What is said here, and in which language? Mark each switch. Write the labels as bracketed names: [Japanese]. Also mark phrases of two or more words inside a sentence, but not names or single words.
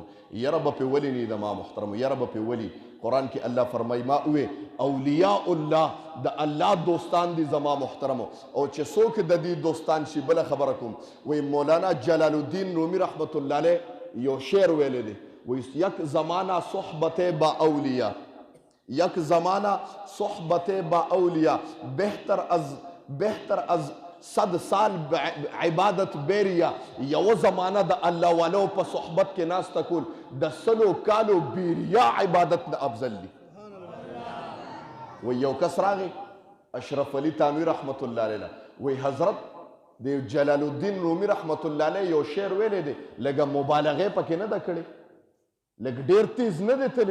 [Pashto] یره به پې ولي نه زما محترم یره به پې ولي. قرآن کې الله فرمایي ما وې اولیاء الله د الله دوستان دي زما محترمو او چې څوک د دې دوستان شي بله خبره کوم وی مولانا جلال الدین رومی رحمت الله علیه یو شعر ویلی دی وی [Persian] یک زمانہ صحبت با اولیاء یک زمانہ صحبت با اولیاء بهتر از 100 سال عبادت بیریا. [Pashto] یو زمانہ د الله والو په صحبت کې ناسته کول د 100 کالو بیریا عبادت نه افضل دی. وی یو کس راغی اشرف علی تانوی رحمت الله علیه وی حضرت د جلال الدین رومی رحمت الله علیه یو شعر ویلی دی لږه مبالغې پکې نه ده کړې لږ ډېر تیز نه دی تللی.